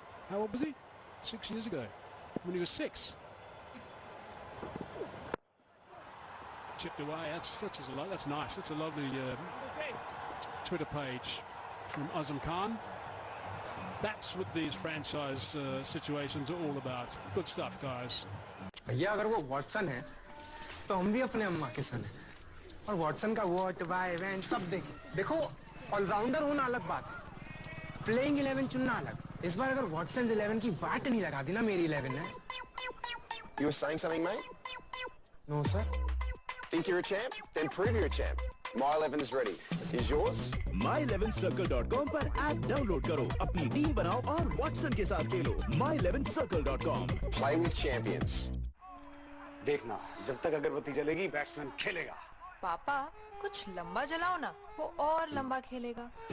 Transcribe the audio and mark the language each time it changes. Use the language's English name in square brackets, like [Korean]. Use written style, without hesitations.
[English] How old was he? 6 years ago, when he was 6. Chipped away. That's nice. That's a lovely Twitter page from Azam Khan. That's what these franchise situations are all about. Good stuff, guys. [Hindi] भैया अगर वो Watson है तो हम भी अपने अम्मा के सन हैं और वॉटसन का वॉट वाई वैन सब देखो ऑलराउंडर होना अलग बात है, प्लेइंग 11 चुनना अलग. इस बार अगर वॉटसन 11 की वाट नहीं लगा दी ना मेरी 11 ने. [English] You were saying something, mate? No, sir. Think you're a champ? Then prove you're a champ. My 11 is ready. Is yours? [Hindi] my11circle.com पर ऐप डाउनलोड करो, अपनी टीम बनाओ और वॉटसन के साथ खेलो. [English] my11circle.com. Play with champions. [Hindi] देखना, जब तक अगरबत्ती जलेगी बैट्समैन खेलेगा. पापा कुछ लंबा जलाओ ना, वो और लंबा खेलेगा.